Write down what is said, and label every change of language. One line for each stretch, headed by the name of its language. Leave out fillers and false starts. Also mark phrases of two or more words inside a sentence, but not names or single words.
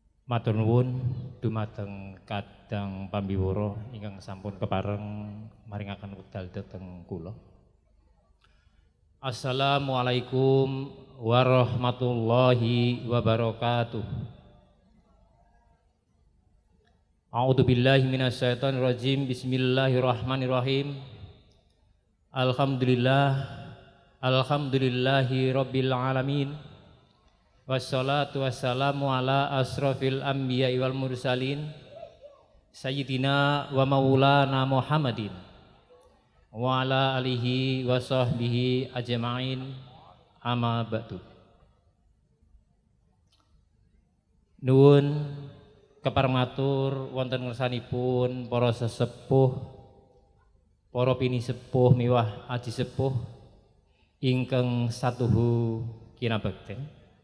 Javanese: Matur nuwun dumateng kadang pambiwara ingkang sampun kepareng maringaken wekdal dhateng kula.
Arabic: السلام عليكم ورحمة الله وبركاته. أعوذ بالله من الشيطان الرجيم. بسم الله الرحمن الرحيم. الحمد لله رب العالمين. والصلاة والسلام على أشرف الأنبياء والمرسلين سيدنا ومولانا محمد وعلى آله وصحبه أجمعين، أما بعد.
Javanese: Nuwun keparmatur wonten ngersanipun para sesepuh, para pinisepuh miwah aji sepuh ingkang satuhu kinabekten.